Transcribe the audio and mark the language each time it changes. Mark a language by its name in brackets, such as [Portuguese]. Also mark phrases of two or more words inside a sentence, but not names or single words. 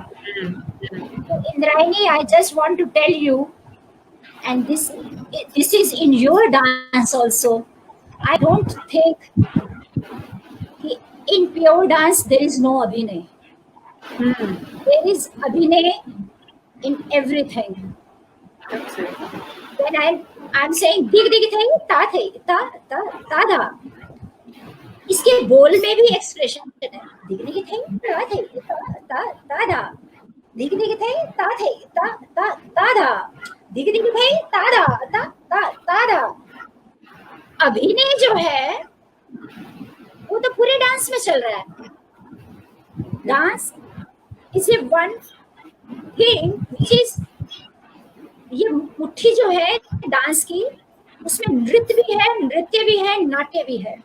[English] So Indrayani, I just want to tell you, and this is in your dance also. I don't think ki in pure dance there is no Abhinay. There is Abhinay in everything. Absolutely. When I'm saying dig dig thai ta thai ta da, [Hindi] इसके बोल में भी एक्सप्रेशन है. dig dig thai ta thai ta da, dig dig thai ta thai ta da, dig dig thai ta da. अभिनय जो है वो तो पूरे डांस में चल रहा है. [English] dance is a one thing which is, [Hindi] ये मुट्ठी जो है डांस की, उसमें नृत्य भी है, नाट्य भी है.